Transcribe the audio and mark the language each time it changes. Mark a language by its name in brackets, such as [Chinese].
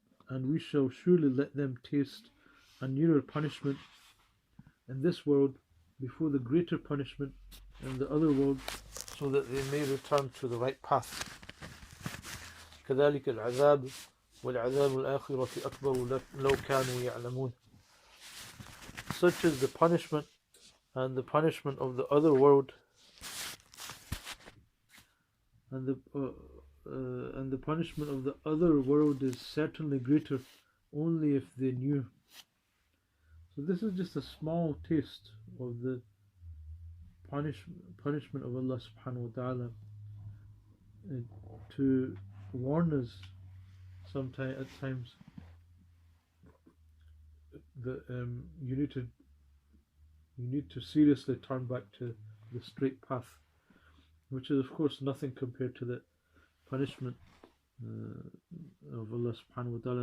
[English] And we shall surely let them taste a nearer punishment in this world before the greater punishment in the other world, so that they may return to the right path. [Arabic] كذلك العذاب والعذاب الآخرة أكبر لو كانوا يعلمون. [English] Such is the punishment, and the punishment of the other world, and the punishment of the other world is certainly greater, only if they knew. So this is just a small taste of the punishment of Allah subhanahu wa ta'ala, to warn us at times that you need to seriously turn back to the straight path, which is of course nothing compared to the punishment of Allah subhanahu wa ta'ala.